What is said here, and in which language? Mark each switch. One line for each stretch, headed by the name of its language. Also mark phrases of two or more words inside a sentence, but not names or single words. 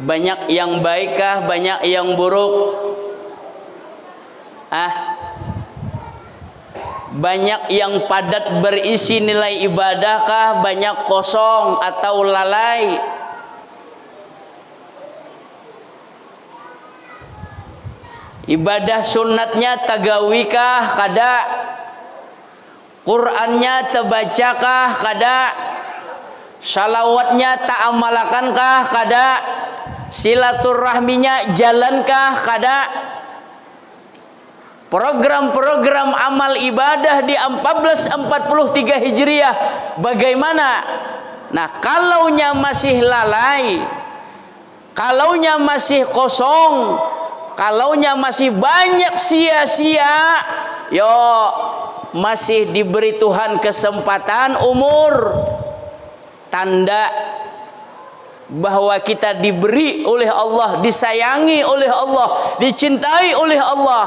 Indonesian: Banyak yang baikkah, banyak yang buruk? Banyak yang padat berisi nilai ibadahkah, banyak kosong atau lalai?
Banjar: Ibadah sunnatnya tagawikah kada? Qur'annya tebacakah kada? Salawatnya ta'amalakankah kada? Silaturahminya jalankah kada?
Indonesian: Program-program amal ibadah di 1443 Hijriah bagaimana? Nah, kalaunya masih lalai, kalaunya masih kosong, kalaunya masih banyak sia-sia, yo masih diberi Tuhan kesempatan umur, tanda bahwa kita diberi oleh Allah, disayangi oleh Allah, dicintai oleh Allah.